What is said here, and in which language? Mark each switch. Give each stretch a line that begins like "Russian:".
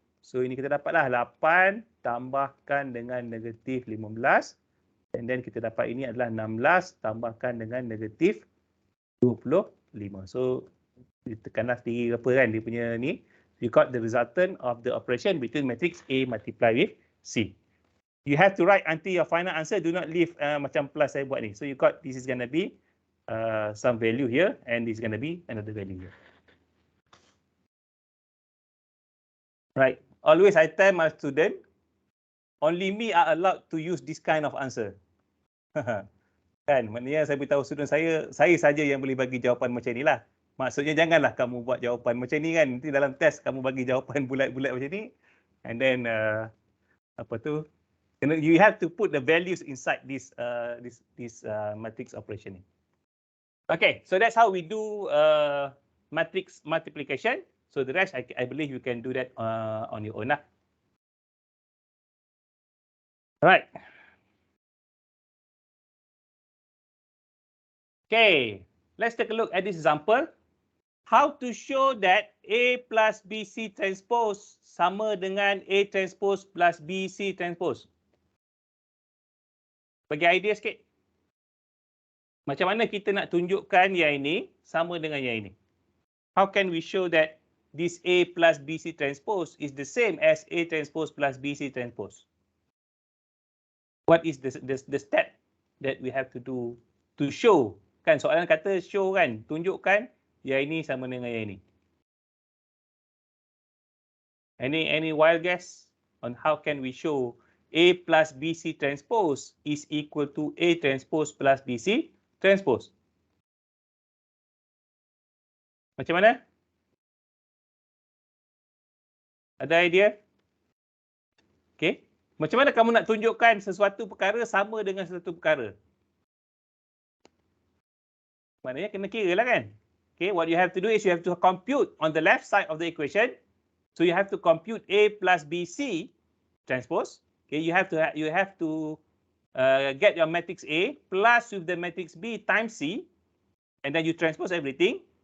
Malay: So ini kita dapatlah 8 tambahkan dengan negatif 15.
English: And then
Malay: kita dapat ini adalah 16 tambahkan dengan negatif 25. So ditekanlah sendiri apa kan dia punya ni.
English: You got the resultant of the operation between matrix A multiply with C. You have to write until your final answer. Do not leave
Malay: macam plus saya buat ni.
English: So you got this is going to be some value here and this is going to be another value here. Right. Always I tell my student, only me are allowed to use this kind of answer.
Malay: Kan, maknanya saya beritahu student saya saja yang boleh bagi jawapan macam ni lah. Maksudnya janganlah kamu buat jawapan macam ni kan. Nanti dalam test kamu bagi jawapan bulat-bulat macam ni.
English: And then you have to put the values inside this matrix operation. Okay, so that's how we do matrix multiplication. So the rest, I believe you can do that on your own. Right. Okay, let's take a look at this example. How to show that A plus BC transpose
Malay: sama dengan
English: A transpose plus BC transpose.
Malay: Bagi idea sikit. Macam mana kita nak tunjukkan yang ini sama dengan yang ini?
English: How can we show that this A plus BC transpose is the same as A transpose plus BC transpose? What is the step that we have to do to show?
Malay: Kan soalan kata show kan, tunjukkan yang ini sama dengan yang ini.
English: Any wild guess on how can we show A plus BC transpose is equal to A transpose plus BC transpose?
Malay: Macam mana? Ada idea? Okay. Macam mana kamu nak tunjukkan sesuatu perkara sama dengan sesuatu perkara? Maknanya kena kira lah kan?
English: Okay, what you have to do is you have to compute on the left side of the equation. So you have to compute A plus BC transpose. Okay, you have to get your matrix A plus with the matrix B times C, and then you transpose everything.